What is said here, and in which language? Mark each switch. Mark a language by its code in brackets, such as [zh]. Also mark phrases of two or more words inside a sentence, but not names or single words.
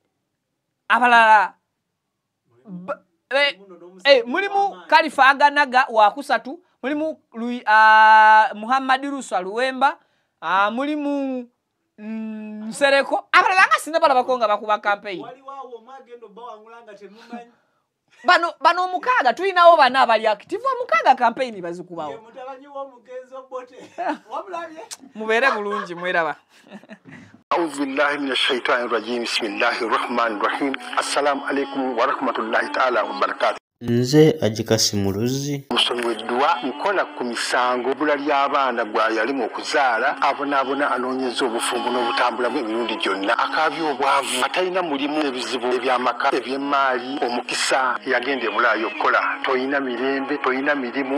[lg] Abalala mulimu Kalifa Aganaga wa kusatu, mulimu Muhammad Ruswa Luwemba, mulimu Nsereko. Abalala nga sinaba bakonga bakuba campaign. Bano omukaaga tulinawo bana abali active omukaaga campaign bazikubawo. Mubeere bulungi mweraba. [ar] أعوذ بالله من الشيطان الرجيم بسم الله الرحمن الرحيم السلام عليكم ورحمة الله تعالى وبركاته. [lg] Nze Ajikasi Muluzi Musomi w'eddwa nkola ku misango bula ly'abaana gw'ayalimu okuzaala abonaabona anoonyeza obufumbo n'obutambula bw'emirundi gyonna akaabya obwavu atalina mulimu ebizibu eby'amaka eby'emmaali omukisa yagenda e Bulaaya okukola toyina mirembe toyina mirimu